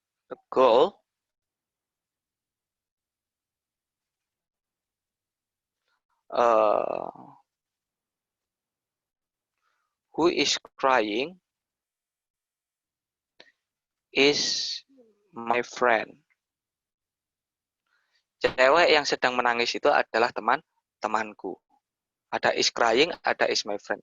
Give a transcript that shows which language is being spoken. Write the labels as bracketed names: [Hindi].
[English] The goal who is crying is my friend. [Indonesian] Cewek yang sedang menangis itu adalah temanku. [English] Ada is crying, ada is my friend.